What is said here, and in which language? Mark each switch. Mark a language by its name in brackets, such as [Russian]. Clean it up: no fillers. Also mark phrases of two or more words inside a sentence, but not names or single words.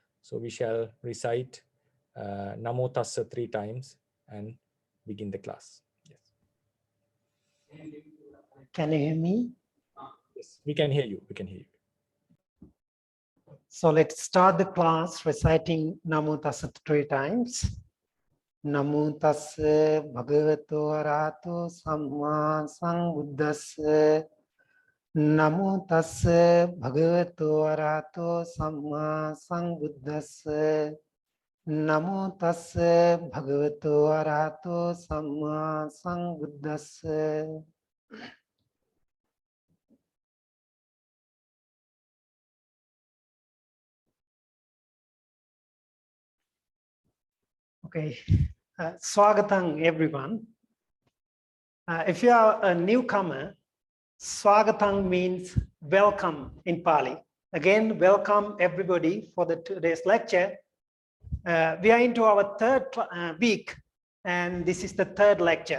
[English] So we shall recite Namo Tassa 3 times and begin the class. Yes. Can you hear me? Yes, we can hear you. We can hear you. So let's start the class reciting Namo Tassa 3 times. [Pali] Namo Tassa Bhagavato Arahato Samma Sambuddhassa. Namo Tassa Bhagavato Arahato Samma Sambuddhassa. Namo Tassa Bhagavato Arahato Samma Sambuddhassa. [English] Okay, Swagatam everyone. If you are a newcomer, Swagatam means welcome in Pali. Again, welcome everybody for today's lecture. We are into our third week, and this is the third lecture.